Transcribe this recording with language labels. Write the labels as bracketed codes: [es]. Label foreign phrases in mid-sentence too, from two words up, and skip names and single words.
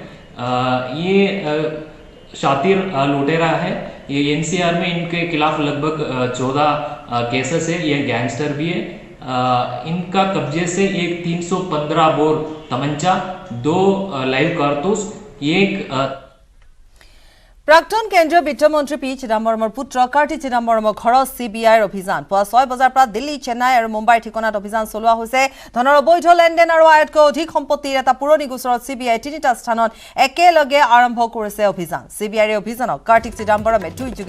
[hi] ये शातिर लुटेरा है, ये NCR में इनके खिलाफ लगभग 14 केसेस है। ये गैंगस्टर भी है। इनका कब्जे से एक 315 बोर तमंचा, 2 लाइव कारतूस, एक [as] প্ৰাক্তন কেন্দ্ৰীয় বিত্তমন্ত্ৰী পি চিদাম্বৰমৰ পুত্ৰ কাৰ্তি চিদাম্বৰমৰ ঘৰত CBIৰ অভিযান পুৱা 6 বজাৰ পৰা দিল্লী চেন্নাই আৰু মুম্বাইৰ ঠিকনাত অভিযান চলোৱা হৈছে ধনৰ অবৈধ লেনদেন আৰু আয়তকৈ অধিক সম্পত্তিৰ এটা পুৰণি গোচৰত CBI তিনিটা স্থানত একেলগে আৰম্ভ কৰিছে অভিযান CBIৰ অভিযানক কাৰ্তি চিদাম্বৰমে টুইটযোগে